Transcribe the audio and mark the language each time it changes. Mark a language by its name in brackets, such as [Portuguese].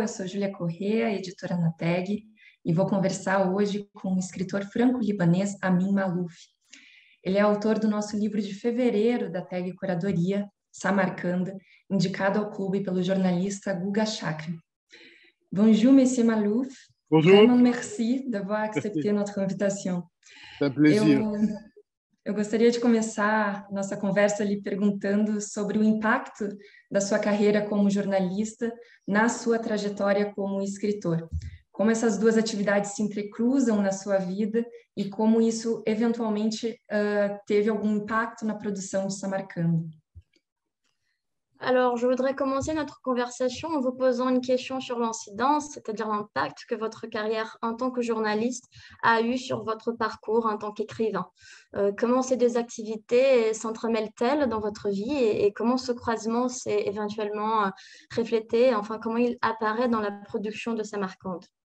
[Portuguese] Eu sou Júlia Corrêa, editora na TAG, e vou conversar hoje com o escritor franco-libanês Amin Maalouf. Ele é autor do nosso livro de fevereiro da TAG Curadoria, Samarcanda, indicado ao clube pelo jornalista Guga Chakri. [French] Bonjour, Monsieur Maalouf. Bonjour. Vraiment merci d'avoir accepté notre invitation. C'est un plaisir. [Portuguese] Eu gostaria de começar nossa conversa lhe perguntando sobre o impacto da sua carreira como jornalista na sua trajetória como escritor. Como essas duas atividades se entrecruzam na sua vida e como isso eventualmente teve algum impacto na produção de Samarcanda. [French] Alors, je voudrais commencer notre conversation en vous posant une question sur l'incidence, c'est-à-dire l'impact que votre carrière en tant que journaliste a eu sur votre parcours en tant qu'écrivain. Comment ces deux activités s'entremêlent-elles dans votre vie et comment ce croisement s'est éventuellement reflété, enfin, comment il apparaît dans la production de Samarcande?